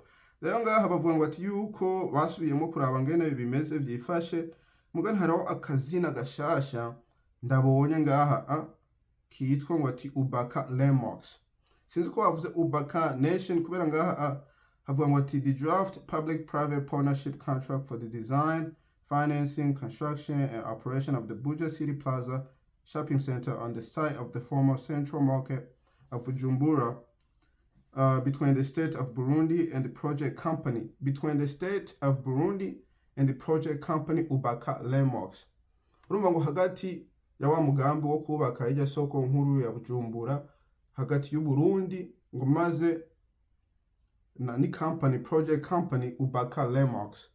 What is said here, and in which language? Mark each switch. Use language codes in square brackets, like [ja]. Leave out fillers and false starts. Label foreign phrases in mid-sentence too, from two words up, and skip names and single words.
[rn] Rero ngaha bavuga ngo ati yuko basubiyemo kuraba ngene bimeze vyifashe mugani haraho akazina gashasha ndabonye ngaha kitwa ngo ati Ubaka Landmarks sinzi ko bavuze UbakaNation kubera ngaha havuga ngo ati [en] the draft public private partnership contract for the design, financing, construction and operation of the BUJA City Plaza shopping center on the site of the former central market of Bujumbura between the state of Burundi and the project company Ubaka Landmarks. [rn] Urumva ngo hagati ya wa mugambi wo kubaka ijya soko nkuru ya Bujumbura hagati y'u Burundi ngo maze na ni [en] project company [rn] Ubaka Landmarks.